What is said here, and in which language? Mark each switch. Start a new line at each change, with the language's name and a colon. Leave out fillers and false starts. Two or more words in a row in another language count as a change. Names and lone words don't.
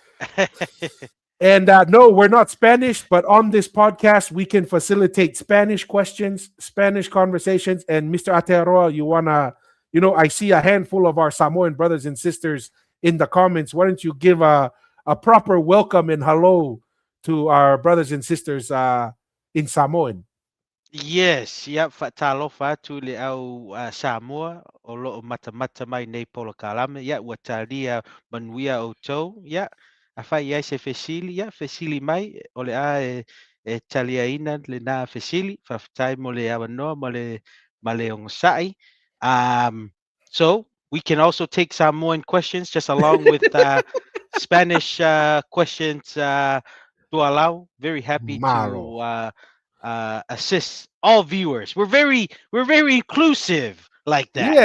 English: And no, we're not Spanish, but on this podcast, we can facilitate Spanish questions, Spanish conversations. And Mr. Atearoa, you wanna, I see a handful of our Samoan brothers and sisters in the comments. Why don't you give a proper welcome and hello to our brothers and sisters in Samoan? Yes, yep,
Samoan: talofa tu le au Samoa o lo mata mai nei polo kalame ya ua talia manuia o tou ya a fai ai se fesili ya fesili mai o le a talia ina le na fesili faafetai mo le awanoa ma le ongasai.
English: So we can also take Samoan questions just along with Spanish questions to allow. Very happy
Samoan: Malo.
English: to assist all viewers. We're very inclusive like that.